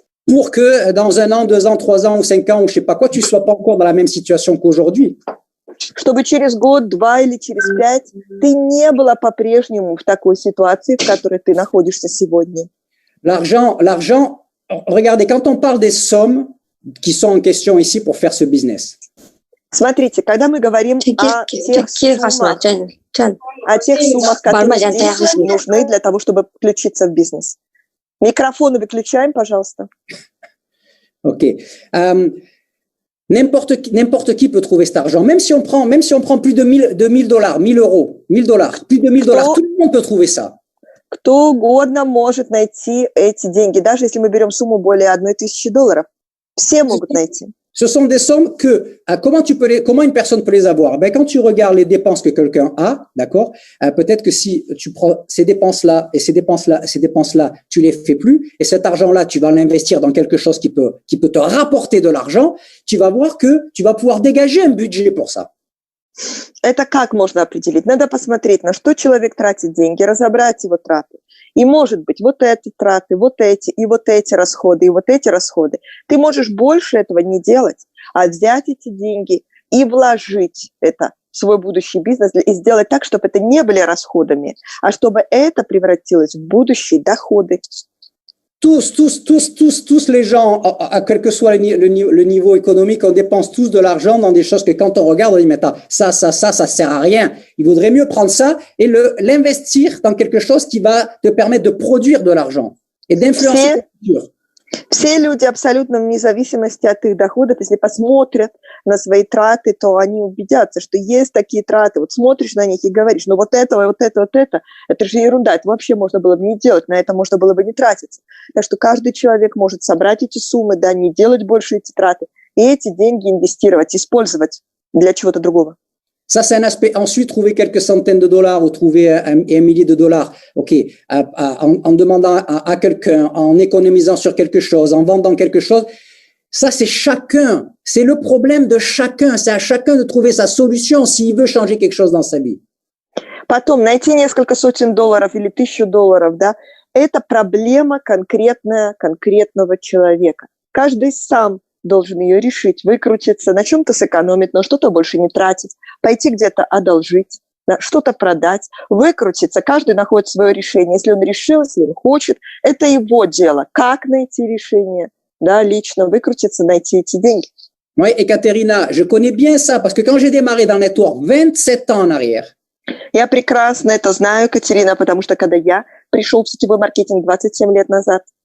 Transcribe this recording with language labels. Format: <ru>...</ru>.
<fr>Pour que dans 1 an, 2 ans, 3 ans ou 5 ans ou je sais pas quoi, tu sois pas encore dans la même situation qu'aujourd'hui.</fr> <ru>Чтобы через год, 2 или через 5 ты не была по-прежнему в такой ситуации, в которой ты находишься сегодня.</ru> <fr>L'argent, regardez, quand on parle des sommes qui sont en question ici pour faire ce business.</fr> <ru>Смотрите, когда мы говорим о тех суммах, которые здесь нужны для того, чтобы включиться в бизнес. Микрофоны выключаем, пожалуйста. OK.</ru> <fr>N'importe qui peut trouver cet argent. Même si on prend plus de $1,000, $1,000, plus de $1,000, tout le monde peut trouver ça.</fr> <ru>Кто угодно может найти эти деньги, даже если мы берем сумму более $1,000. Все могут найти.</ru> <fr>Ce sont des sommes que, comment une personne peut les avoir? Ben, quand tu regardes les dépenses que quelqu'un a, d'accord? Peut-être que si tu prends ces dépenses-là et ces dépenses-là, tu les fais plus, et cet argent-là, tu vas l'investir dans quelque chose qui peut te rapporter de l'argent, tu vas voir que tu vas pouvoir dégager un budget pour ça.</fr> <ru>Это как можно определить? Надо посмотреть, на что человек тратит деньги, разобрать его траты. И, может быть, вот эти траты, вот эти, и вот эти расходы, и вот эти расходы. Ты можешь больше этого не делать, а взять эти деньги и вложить это в свой будущий бизнес и сделать так, чтобы это не были расходами, а чтобы это превратилось в будущие доходы.</ru> <fr>Tous les gens, quel que soit le niveau économique, on dépense tous de l'argent dans des choses que quand on regarde, on dit, mais attends, ça sert à rien. Il vaudrait mieux prendre ça et l'investir dans quelque chose qui va te permettre de produire de l'argent et d'influencer ta culture.</fr> <ru>Все люди абсолютно вне зависимости от их доходов, если посмотрят на свои траты, то они убедятся, что есть такие траты. Вот смотришь на них и говоришь, ну вот это же ерунда, это вообще можно было бы не делать, на это можно было бы не тратиться. Так что каждый человек может собрать эти суммы, да, не делать больше эти траты, и эти деньги инвестировать, использовать для чего-то другого.</ru> <fr>Ça, c'est un aspect. Ensuite, trouver quelques centaines de dollars ou trouver un millier de dollars, OK, en demandant à quelqu'un, en économisant sur quelque chose, en vendant quelque chose, ça, c'est chacun. C'est le problème de chacun. C'est à chacun de trouver sa solution s'il veut changer quelque chose dans sa vie.</fr> <ru>Потом найти несколько сотен долларов или $1000, да, это проблема конкретного человека. Каждый сам должен ее решить, выкрутиться, на чем-то сэкономить, но что-то больше не тратить, пойти где-то одолжить, да, что-то продать, выкрутиться. Каждый находит свое решение. Если он решил, если он хочет, это его дело. Как найти решение? Да, лично выкрутиться, найти эти деньги.</ru> <fr>Oui, Ekaterina, je connais bien ça parce que quand j'ai démarré dans le network 27 ans en arrière.</fr> <ru>Я прекрасно это знаю, Катерина, потому что когда я пришел в сетевой маркетинг 27 лет назад,</ru>